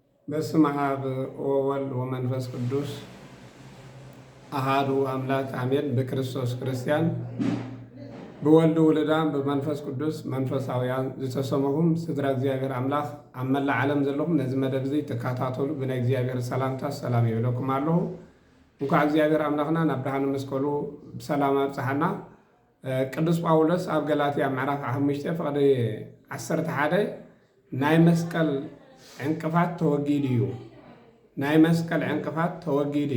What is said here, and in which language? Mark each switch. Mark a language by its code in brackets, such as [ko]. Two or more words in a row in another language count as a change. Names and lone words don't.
[gez] በስመ አብ ወወልድ ወመንፈስ ቅዱስ አሃዱ አምላክ አሜን። [ti] በክርስቶስ ክርስቲያን ብወልድ ውልዳን በመንፈስ ቅዱስ መንፈሳውያን ዝተሰመኹም ስድራ እግዚአብሔር አምላኽ ኣብ መላእ ዓለም ዘለኹም ነዚ መደብ እዚ ተከታተሉ ብናይ እግዚአብሔር ሰላምታ ሰላም ይብለኩም ኣለኹ። እንኳዕ እግዚአብሔር አምላኽና ናብ ብርሃነ መስቀሉ ብሰላም ኣብፅሓና። ቅዱስ ጳውሎስ ኣብ ገላትያ ምዕራፍ 5 ፍቕዲ 11 ናይ መስቀል ዕንቅፋት ተወጊድ እዩ ናይ መስቀል ዕንቅፋት ተወጊድ